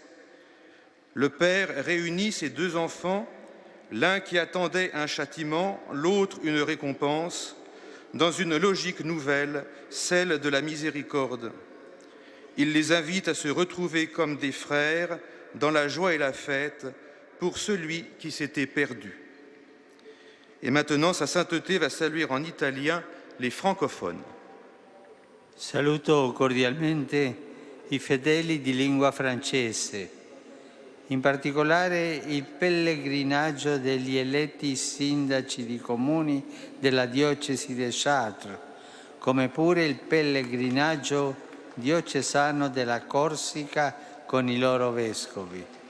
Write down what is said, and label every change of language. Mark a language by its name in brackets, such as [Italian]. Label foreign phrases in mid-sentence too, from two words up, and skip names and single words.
[French] Le Père réunit ses deux enfants, l'un qui attendait un châtiment, l'autre une récompense, dans une logique nouvelle, celle de la miséricorde. Il les invite à se retrouver comme des frères dans la joie et la fête pour celui qui s'était perdu. Et maintenant, sa sainteté va saluer en italien les francophones. [Italian] Saluto cordialmente i fedeli di lingua francese, in particolare il pellegrinaggio degli eletti sindaci di comuni della diocesi di Chartres, come pure il pellegrinaggio diocesano della Corsica con i loro vescovi.